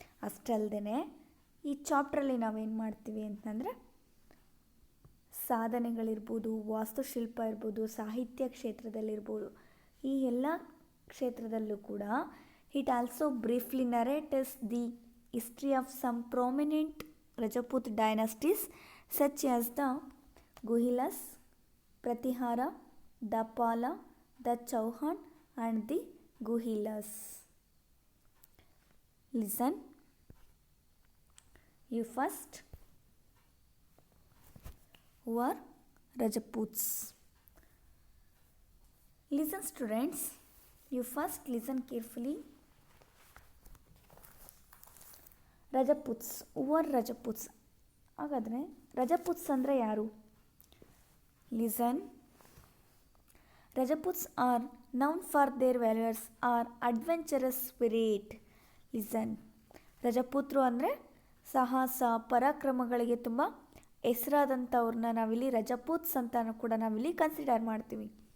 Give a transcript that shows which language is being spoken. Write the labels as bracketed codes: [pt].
[kn] ಅಷ್ಟಲ್ಲದೆ ಈ ಚಾಪ್ಟ್ರಲ್ಲಿ ನಾವೇನು ಮಾಡ್ತೀವಿ ಅಂತಂದರೆ ಸಾಧನೆಗಳಿರ್ಬೋದು, ವಾಸ್ತುಶಿಲ್ಪ ಇರ್ಬೋದು, ಸಾಹಿತ್ಯ ಕ್ಷೇತ್ರದಲ್ಲಿರ್ಬೋದು, ಈ ಎಲ್ಲ ಕ್ಷೇತ್ರದಲ್ಲೂ ಕೂಡ [en] It also briefly narrates the history of some prominent Rajput dynasties such as the Guhilas, Pratihara, the Pala, the Chauhan and the Guhilas. Listen, you first who are Rajputs. Listen students, you first listen carefully. Rajputs, who are Rajputs? [kn] ಹಾಗಾದರೆ ರಜಪೂತ್ಸ್ ಅಂದರೆ ಯಾರು? [en] Listen, Rajputs are known for their valours or adventurous spirit. [kn] Listen, ರಜಪೂತ್ರು ಅಂದರೆ ಸಾಹಸ ಪರಾಕ್ರಮಗಳಿಗೆ ತುಂಬ ಹೆಸರಾದಂಥವ್ರನ್ನ ನಾವಿಲ್ಲಿ ರಜಪೂತ್ಸ್ ಅಂತ ಕೂಡ ನಾವಿಲ್ಲಿ ಕನ್ಸಿಡರ್ ಮಾಡ್ತೀವಿ.